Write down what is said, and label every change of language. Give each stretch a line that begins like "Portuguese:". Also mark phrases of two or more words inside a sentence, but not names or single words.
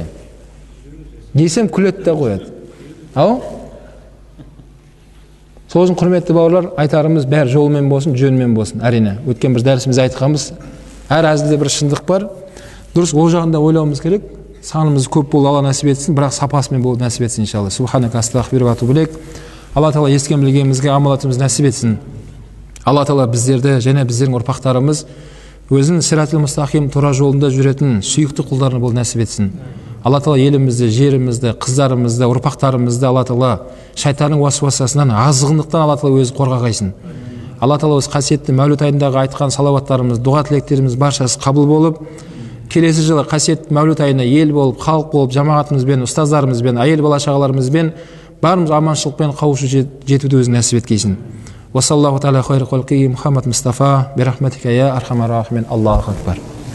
Kazakh: Десем күледі де қояды. Ау? Сол үшін құрметті бауырлар, айтарымыз бәрі жолымен болсын, жөнмен болсын. Әрине, өткен бір дәрісімізде айтқанбыз, әр әзілде бір шындық бар. Дұрыс, ол жағында ойлауымыз керек. Санымыз көп болды, Алла нәсіп етсін, бірақ сапасымен болды нәсіп етсін иншалла.
Arabic: سبحانك أستغفر وأتوب إليك.
Kazakh: Алла Тағала естіген білгенімізге амалатымыз нәсіп етсін. Алла Тағала біздерді және біздердің ұрпақтарымыз өзінің
Arabic: الصراط المستقيم
Kazakh: тура жолында жүретін сүйікті құлдарына бол нәсіп етсін. Алла тағала елімізді, жерімізді, қыздарымызды, ұрпақтарымызды Алла тағала шайтанның уасуасасынан, азғындықтан Алла тағала өзі қорғағайсын. Алла тағала осы қасиетті мәуліт айындағы айтқан салауаттарымыз, дұға тілектеріміз баршасы қабыл болып, келесі жылы қасиетті мәуліт айына ел болып, халық болып, жамағатымызбен, ұстаздарымызбен, әйел бала шағаларымызбен барымыз аманшылықпен қауышу жетуді өзі нәсіп еткейсін.
Arabic: وصلى الله تعالى خير خلقه محمد مصطفى برحمتك يا أرحم الراحمين. الله أكبر.